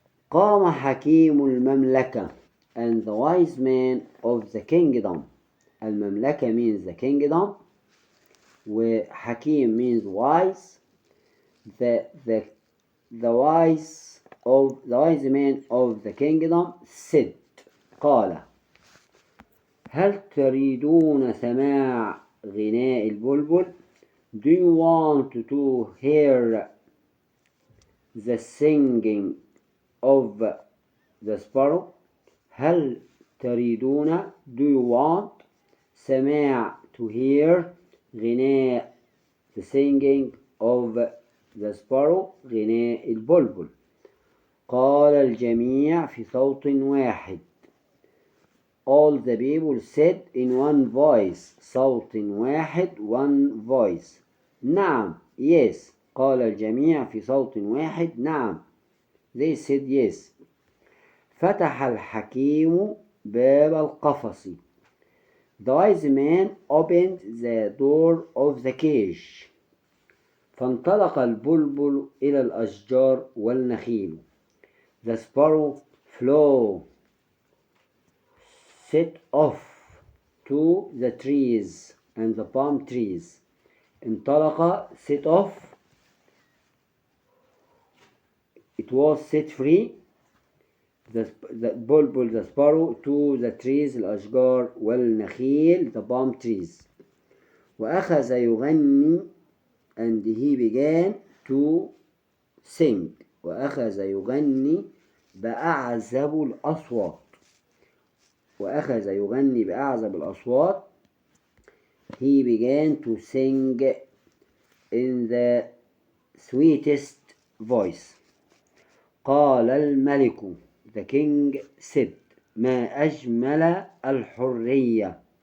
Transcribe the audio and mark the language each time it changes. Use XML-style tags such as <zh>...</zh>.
<ar>قام حكيم المملكة</ar> <en>and the wise man of the kingdom. المملكة means the kingdom وحكيم means wise. The wise of the kingdom said</en> <ar>قال هل تريدون سماع غناء البلبل?</ar> <en>Do you want to hear the singing of the sparrow?</en> <ar>هل تريدون</ar> <en>do you want سماع to hear غناء the singing of the sparrow</en> <ar>غناء البلبل. قال الجميع في صوت واحد.</ar> <en>All the people said in one voice.</en> <ar>صوت واحد</ar> <en>one voice.</en> <ar>نعم yes. قال الجميع في صوت واحد نعم.</ar> <en>They said yes.</en> <ar>فتح الحكيم باب القفص.</ar> <en>The wise man opened the door of the cage.</en> <ar>فانطلق البلبل إلى الأشجار والنخيل.</ar> <en>The sparrow flew, set off to the trees and the palm trees. انطلق set off, it was set free. The bulbul, the sparrow, to the trees</en> <ar>الأشجار والنخيل</ar> <en>the palm trees.</en> <ar>وأخذ يغني</ar> <en>and he began to sing.</en> <ar>وأخذ يغني بأعزب الأصوات. وأخذ يغني بأعزب الأصوات.</ar> <en>He began to sing in the sweetest voice.</en> <ar>قال الملك,</ar> <en>the king said,</en> <ar>ما أجمل الحرية.</ar>